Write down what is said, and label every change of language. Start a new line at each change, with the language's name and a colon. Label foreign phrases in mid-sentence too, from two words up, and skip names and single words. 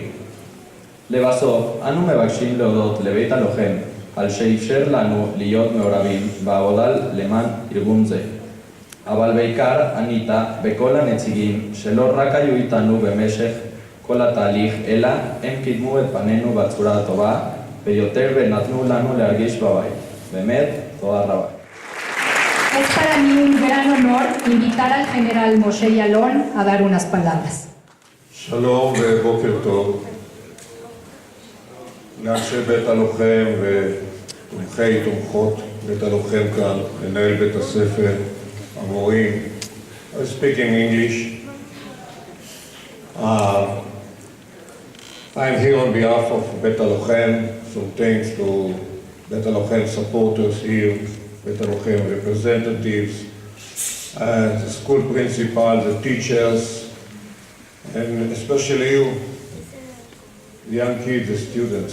Hebrew: לבסוף, אנו מבקשים להודות לבית הלוחם על שאפשר לנו להיות מעורבים בעבודה למען ארגון זה. אבל בעיקר ענית בכל הנציגים שלא רק היו איתנו במשך כל התהליך, אלא הם קידמו את פנינו בצורה הטובה ביותר ונתנו לנו להרגיש בבית. באמת, תודה רבה.
Spanish: Es para mí un gran honor invitar al general Moshé Yaalon a dar unas palabras.
Hebrew: שלום ובוקר טוב לאנשי בית הלוחם ותומכי תומכות בית הלוחם כאן, מנהל בית הספר, המורים.
English: I speak in English. I'm here on behalf of Beit Halojem, so thanks to Beit Halojem supporters here, Beit Halojem representatives, the school principal, the teachers, and especially you, the young kids, the students.